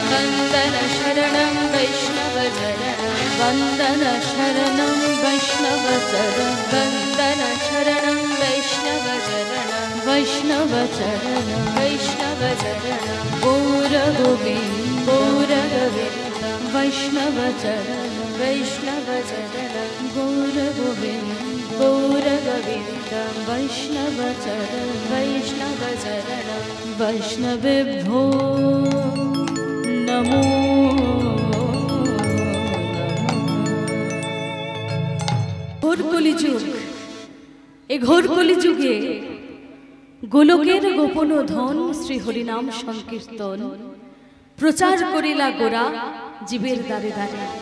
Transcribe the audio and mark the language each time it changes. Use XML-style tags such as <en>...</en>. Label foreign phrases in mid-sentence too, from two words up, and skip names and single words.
<sa>वन्दन शरणं वैष्णवचरणं वन्दन शरणं वैष्णवचरणं वन्दन शरणं वैष्णवचरणं वैष्णवचरणं वैष्णवचरणं गौरगोविन्द गौरगोविन्द वैष्णवचरणं वैष्णवचरणं गौरगोविन्द गौरगोविन्द वैष्णवचरणं वैष्णवचरणं वैष्णवेभ्यो</sa> <bn>नमो ঘোর কলিযুগ এই ঘোর কলিযুগে গোলকের গোপন ধন শ্রী হরিনাম সংকীর্তন প্রচার করিলা গোরা জীবের দ্বারে দ্বারে।</bn>